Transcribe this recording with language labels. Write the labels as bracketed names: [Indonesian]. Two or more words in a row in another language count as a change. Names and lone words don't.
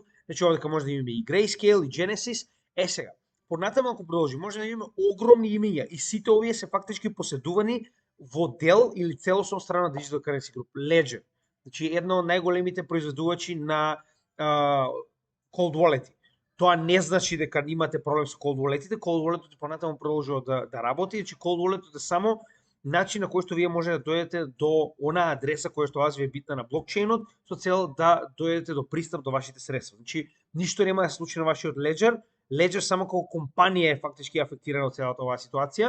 [Macedonian] Значи овде може да имаме и Grayscale и Genesis. Сега, понатаму ако продолжи, може да имаме огромни имиња и сите овие се фактички поседувани во дел или целосно страна на Digital Currency Group. Ledger, значи една од најголемите производувачи на [English] cold wallet. [Macedonian] Тоа не значи дека имате проблем со [English] cold wallet-ите. Cold wallet-от [Macedonian] понатаму продолжува да работи, значи [English] cold wallet-от [Macedonian] е само начин на кој што вие може да дојдете до онаа адреса која што вас ви е битна на блокчейнот, со цел да дојдете до пристап до вашите средства. Значи, ништо нема да се случи на вашиот Ledger. Ledger само како компанија е фактички афектирана од целата оваа ситуација.